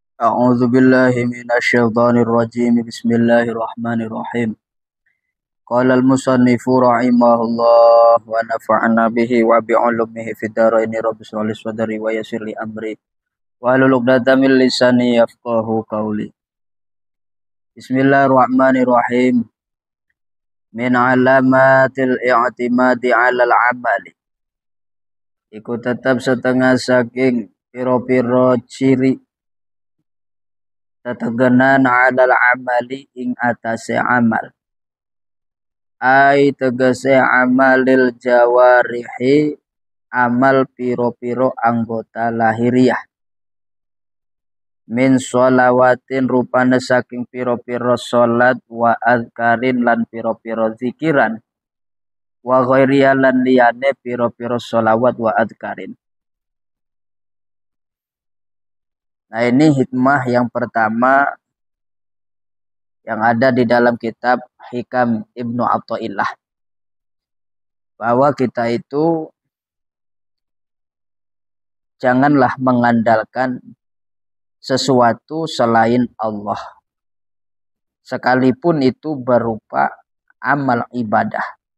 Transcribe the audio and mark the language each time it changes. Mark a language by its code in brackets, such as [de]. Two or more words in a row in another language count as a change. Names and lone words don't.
[ar] أعوذ بالله من الشيطان الرجيم بسم الله الرحمن الرحيم قال المصنف رحمه الله ونفعنا به وبعلومه في الدارين رب اشرح لي صدري ويسر لي أمري واحلل عقدة من لساني يفقهوا قولي بسم الله الرحمن الرحيم من علامة الاعتماد على العمل [jv] iku tetap setengah saking piro-piro ciri tetegenan [ar] على العمل [jv] ing atase amal ai tegese [ar] عمل الجوارح [jv] amal piro-piro anggota lahiriah [ar] من صلوات [jv] rupane saking piro-piro salat [ar] و أذكار [jv] lan piro-piro zikiran [ar] و غيرها [jv] lan liyane piro-piro [ar] صلوات و أذكار. [id] Nah, ini hikmah yang pertama yang ada di dalam kitab Hikam Ibnu Athaillah, bahwa kita itu janganlah mengandalkan sesuatu selain Allah, sekalipun itu berupa amal ibadah.